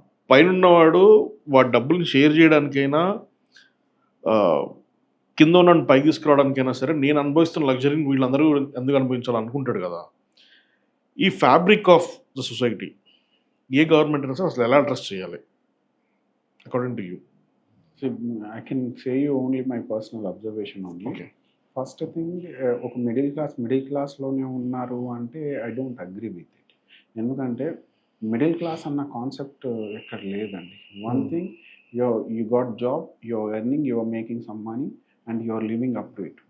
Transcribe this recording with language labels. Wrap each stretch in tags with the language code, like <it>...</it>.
<te>పైన ఉన్నవాడు వాడి డబ్బుల్ని షేర్ చేయడానికైనా కింద ఉన్న పైకి తీసుకురావడానికైనా సరే నేను అనుభవిస్తున్న లగ్జరీని వీళ్ళందరూ ఎందుకు అనుభవించాలనుకుంటాడు కదా. ఈ fabric of the society ఏ government అయినా సరే అసలు ఎలా అడ్రస్ చేయాలి</te> <en>According to you? I can say you only my personal observation only. Okay. First thing ఒక middle క్లాస్‌లోనే</en> <te>ఉన్నారు అంటే</te> <en>I don't agree with it.</en> <te>ఎందుకంటే మిడిల్ క్లాస్ అన్న కాన్సెప్ట్ ఎక్కడ లేదండి.</te> <en>One thing you got job, you are earning, you are making some money and you are living up to it.</en>